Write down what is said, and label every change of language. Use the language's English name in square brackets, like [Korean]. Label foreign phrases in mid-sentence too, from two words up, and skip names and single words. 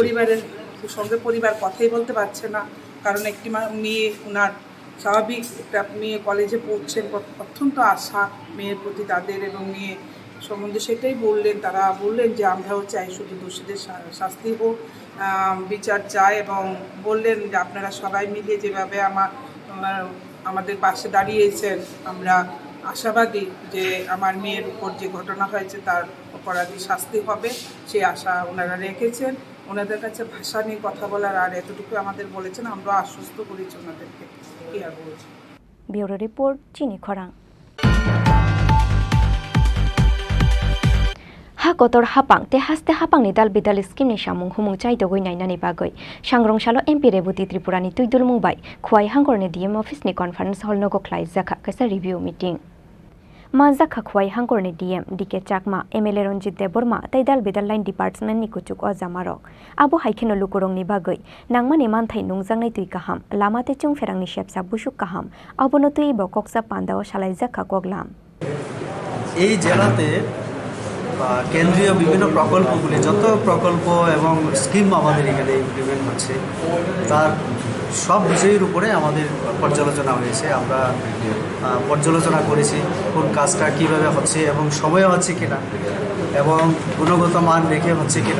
[Bangla] পরিবারের সঙ্গে পরিবার কথাই বলতে পারছে না কারণ একটি মেয়ে ওনার স্বাভাবিক একটা মেয়ে কলেজে পড়ছেন অত্যন্ত আশা মেয়ের প্রতি তাদের এবং মেয়ে সম্বন্ধে সেটাই বললেন তারা বললেন যে আমরাও চাই শুধু দোষীদের শাস্তি হোক বিচার চাই এবং বললেন যে আপনারা সবাই মিলে যেভাবে আমাদের পাশে দাঁড়িয়েছেন আমরা আশাবাদী যে আমার মেয়ের উপর যে ঘটনা হয়েছে তার অপরাধী শাস্তি হবে, সেই আশা ওনারা রেখেছেন। ওনাদের কাছে ভাষা নিয়ে কথা বলার আর এতটুকু আমাদের বলেছেন, আমরা আশ্বস্ত করেছি ওনাদেরকে। কি আর বলছি। ব্যুরো রিপোর্ট, চিনি খরাং। [Kok Borok] ha kotor hapang te haste hapang ni dal bidal scheme ni samung humung chai dogoi nainani bagoi sangrong salo MP Rebuti Tripura ni tuidul mumbai khwai hangor ni DM office ni [English] conference hall [Kok Borok] no go khlai jakha kaisa [English] review meeting [Kok Borok] Mazakha khwai hangor ni DM DK Chakma MLA Ronjit Deborma tai dal bidal [English] line department [Kok Borok] ni kuchuk o jamarok abo haikheno lukurong ni bagoi nangmani manthai nungjang nai tui kaham lamate chung ferang ni shepsa busuk kaham abono tui bokoksa pandao shalai jakha koglam [Bangla] এই জেলাতে কেন্দ্রীয় বিভিন্ন প্রকল্পগুলি যত প্রকল্প এবং স্কিম আমাদের এখানে ইমপ্লিমেন্ট হচ্ছে তার সব বিষয়ের উপরে আমাদের পর্যালোচনা হয়েছে। আমরা পর্যালোচনা করেছি কোন কাজটা কীভাবে হচ্ছে এবং সময়ে হচ্ছে কিনা এবং গুণগত মান রেখে হচ্ছে কিনা।